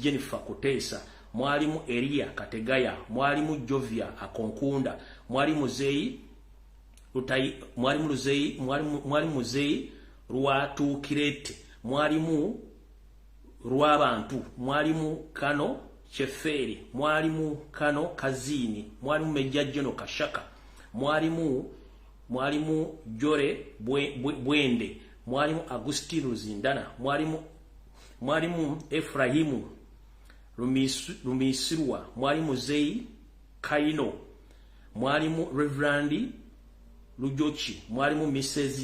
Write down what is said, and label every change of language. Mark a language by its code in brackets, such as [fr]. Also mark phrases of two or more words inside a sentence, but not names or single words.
[lg] Jennifer Kuteesa, mwalimu Elia Kategaya, mwalimu Jovia Akonkunda, mwalimu Muzeyi mwalimu Muzeyi Rwatukirete, mwalimu Rwabantu, mwalimu Kano Cheferi, mwalimu Kano Kazini, mwalimu Major General Kashaka, mwalimu mwalimu Jore Bwende, mwalimu Agustino Zindana, mwalimu Efrahimu Rumisirwa, mwalimu Zei Kaino, mwalimu Reverend LUJJI, mwalimu Mrs.